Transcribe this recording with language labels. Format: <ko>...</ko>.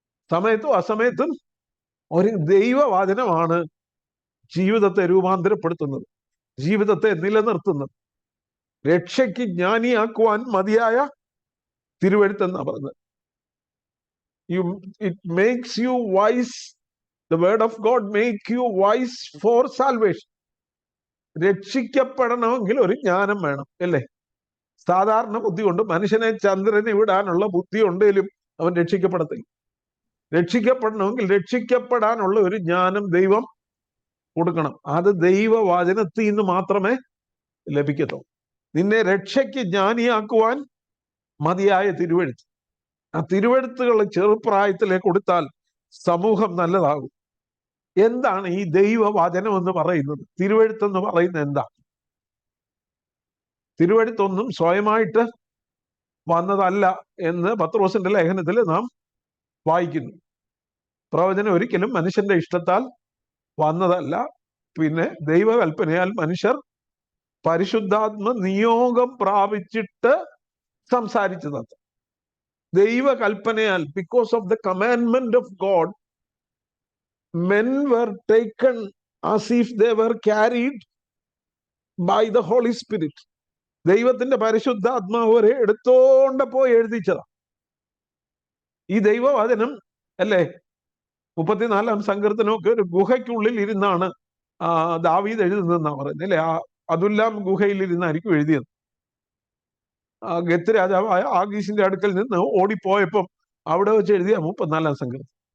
<ml>സമയത്തും അസമയത്തും ഒരു ദൈവവചനമാണ് ജീവിതത്തെ രൂപാന്തരപ്പെടുത്തുന്നത്, ജീവിതത്തെ നിലനിർത്തുന്നത്. രക്ഷയ്ക്ക് ജ്ഞാനിയാക്കുവാൻ മതിയായ തിരുവെഴുത്തെന്നാ പറഞ്ഞത്.</ml> <en>It makes you wise. The word of God make you wise for salvation.</en> <ml>രക്ഷിക്കപ്പെടണമെങ്കിൽ ഒരു ജ്ഞാനം വേണം അല്ലേ? സാധാരണ ബുദ്ധി കൊണ്ട് മനുഷ്യനെ ചന്ദ്രനെ വിടാനുള്ള ബുദ്ധി ഉണ്ടെങ്കിലും അവൻ രക്ഷിക്കപ്പെടത്തില്ല. രക്ഷിക്കപ്പെടണമെങ്കിൽ രക്ഷിക്കപ്പെടാനുള്ള ഒരു ജ്ഞാനം ദൈവം കൊടുക്കണം. അത് ദൈവവചനത്തിൽ നിന്ന് മാത്രമേ ലഭിക്കത്തുള്ളൂ. നിന്നെ രക്ഷയ്ക്ക് ജ്ഞാനിയാക്കുവാൻ മതിയായ തിരുവെഴുത്ത്. ആ തിരുവെഴുത്തുകൾ ചെറുപ്രായത്തിലേക്ക് കൊടുത്താൽ സമൂഹം നല്ലതാകും. എന്താണ് ഈ ദൈവവചനം എന്ന് പറയുന്നത്? തിരുവെഴുത്തെന്ന് പറയുന്നത് എന്താ? തിരുവെഴുത്തൊന്നും സ്വയമായിട്ട് വന്നതല്ല എന്ന് പത്രോസിന്റെ ലേഖനത്തിൽ നാം വായിക്കുന്നു. പ്രവചനം ഒരിക്കലും മനുഷ്യന്റെ ഇഷ്ടത്താൽ വന്നതല്ല, പിന്നെ ദൈവകൽപ്പനയാൽ മനുഷ്യർ പരിശുദ്ധാത്മ നിയോഗം പ്രാപിച്ചിട്ട് സംസാരിച്ചത്. ദൈവകൽപ്പനയാൽ,</ml> <en>Because of the commandment of God, men were taken as if they were carried by the Holy Spirit.</en> <ml>ദൈവത്തിന്റെ പരിശുദ്ധാത്മാവ് വരെ എടുത്തോണ്ട് പോയി എഴുതിച്ചതാ ഈ ദൈവവചനം, അല്ലേ? 34-ാം സങ്കീർത്തനമൊക്കെ ഒരു ഗുഹയ്ക്കുള്ളിൽ ഇരുന്നാണ് ദാവീദ് എഴുതുന്നതെന്നാ പറയുന്നത്, അല്ലെ? അതുല്ലാം ഗുഹയിൽ ഇരുന്നായിരിക്കും എഴുതിയത്. ഗത്ത് രാജാവായ ആഗീസിന്റെ അടുക്കൽ നിന്ന് ഓടിപ്പോയപ്പം അവിടെ വെച്ച് എഴുതിയ 34-ാം സങ്കീർത്തനം.</ml>